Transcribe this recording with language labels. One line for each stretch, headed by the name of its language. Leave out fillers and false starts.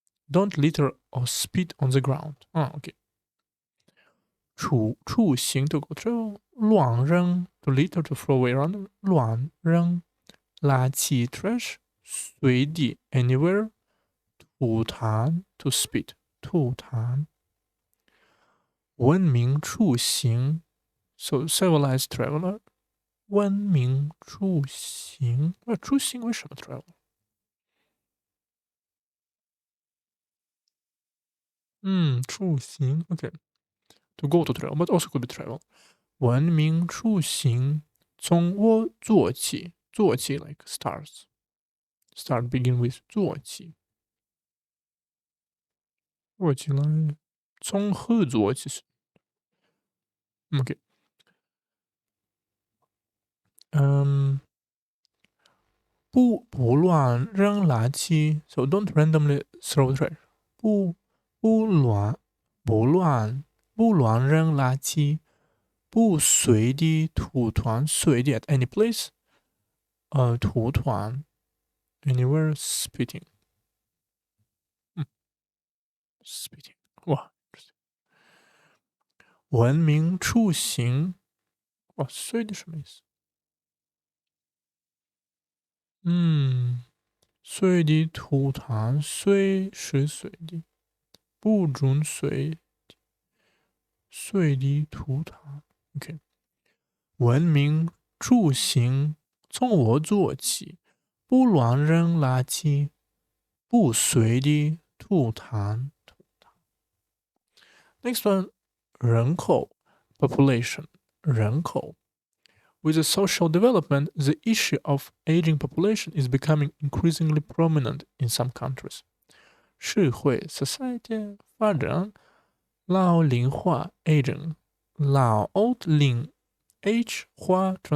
English: Don't litter or spit on the ground. OK。
Chinese: 出行
English: to go travel，
Chinese: 乱扔
English: to litter to throw away around，
Chinese: 乱扔垃圾
English: trash，
Chinese: 随地
English: anywhere，
Chinese: 吐痰
English: to spit，吐痰。
Chinese: 文明出行
English: so civilized traveler，
Chinese: 文明出行，出行为什么
English: travel？
Chinese: 出行
English: OK，to go to travel，but also could be travel。
Chinese: 文明出行，从我做起，做起
English: like start begin with
Chinese: 做起，做起来，从何做起是 OK。不乱扔垃圾，
English: so don't randomly throw trash。
Chinese: 不不乱不乱不乱扔垃圾，不随地吐痰，随地
English: at any place，
Chinese: 吐痰
English: anywhere spitting，spitting，
Chinese: 哇，文明出行，哇，随地什么意思？随地吐痰，随时随地，不准随地吐痰。 OK，文明出行从我做起，不乱扔垃圾，不随地吐痰。
English: Next one，
Chinese: 人口
English: population 人口。 With the social development, the issue of aging population is becoming increasingly prominent in some countries.
Chinese: 社会
English: society
Chinese: 发展，老龄化
English: aging，
Chinese: 老
English: old
Chinese: 龄
English: age
Chinese: 化